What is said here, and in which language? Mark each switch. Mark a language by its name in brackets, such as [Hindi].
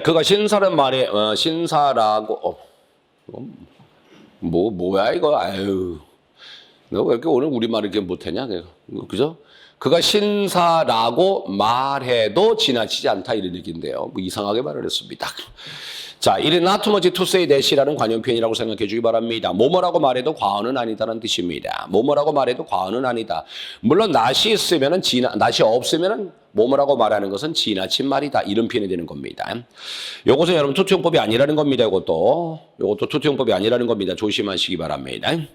[Korean] 그가 신사라는 말에 신사라고 뭐야 이거 너 왜 이렇게 오늘 우리말 이렇게 못했냐? 그죠? 그가 신사라고 말해도 지나치지 않다 이런 얘기인데요. 뭐 이상하게 말을 했습니다. 자, [English] it is not too much to say that이라는 [Korean] 관용 표현이라고 생각해 주기 바랍니다. 뭐뭐라고 말해도 과언은 아니다라는 뜻입니다. 뭐뭐라고 말해도 과언은 아니다. 물론 not이 있으면은 not이 없으면은 뭐뭐라고 말하는 것은 지나친 말이다. 이런 표현이 되는 겁니다. 요것은 여러분 투투용법이 아니라는 겁니다. 요것도 투투용법이 아니라는 겁니다. 조심하시기 바랍니다.